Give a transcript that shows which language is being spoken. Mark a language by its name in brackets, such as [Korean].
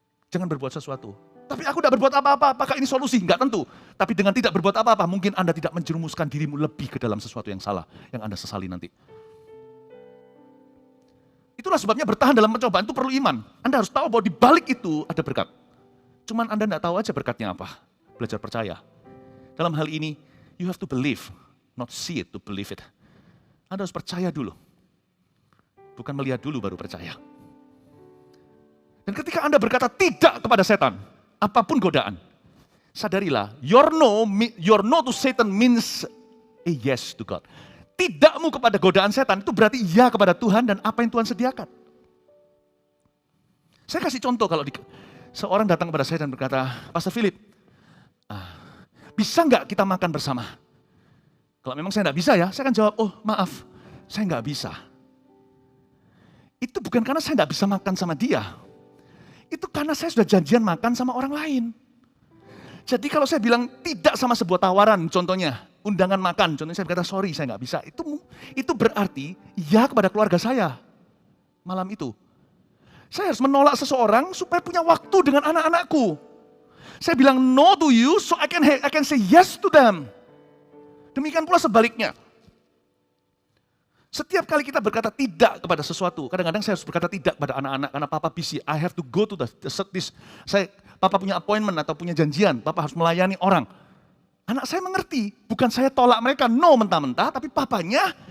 [Indonesian] Jangan berbuat sesuatu. Tapi aku tidak berbuat apa-apa, apakah ini solusi? Enggak tentu. Tapi dengan tidak berbuat apa-apa, mungkin Anda tidak menjerumuskan dirimu lebih ke dalam sesuatu yang salah, yang Anda sesali nanti. Itulah sebabnya bertahan dalam pencobaan itu perlu iman. Anda harus tahu bahwa di balik itu ada berkat. Cuman Anda tidak tahu aja berkatnya apa. Belajar percaya. Dalam hal ini, [English] you have to believe, not see it to believe it. [Indonesian] Anda harus percaya dulu. Bukan melihat dulu baru percaya. Dan ketika Anda berkata tidak kepada setan, apapun godaan, sadarilah, [English] your no to Satan means a yes to God. [Indonesian] Tidakmu kepada godaan setan itu berarti iya kepada Tuhan dan apa yang Tuhan sediakan. Saya kasih contoh kalau seorang datang kepada saya dan berkata, Pastor Philip, bisa nggak kita makan bersama? Kalau memang saya nggak bisa ya, saya akan jawab, oh maaf, saya nggak bisa. Itu bukan karena saya nggak bisa makan sama dia. Itu karena saya sudah janjian makan sama orang lain. Jadi kalau saya bilang tidak sama sebuah tawaran, contohnya undangan makan, contohnya saya berkata sorry saya nggak bisa. Itu berarti ya kepada keluarga saya malam itu. Saya harus menolak seseorang supaya punya waktu dengan anak-anakku. Saya bilang [English] no to you so I can say yes to them. [Indonesian] Demikian pula sebaliknya. Setiap kali kita berkata tidak kepada sesuatu, kadang-kadang saya harus berkata tidak pada anak-anak karena papa busy. [English] I have to go to this. [Indonesian] Papa punya appointment atau punya janjian, papa harus melayani orang. Anak saya mengerti, bukan saya tolak mereka, no mentah-mentah, tapi papanya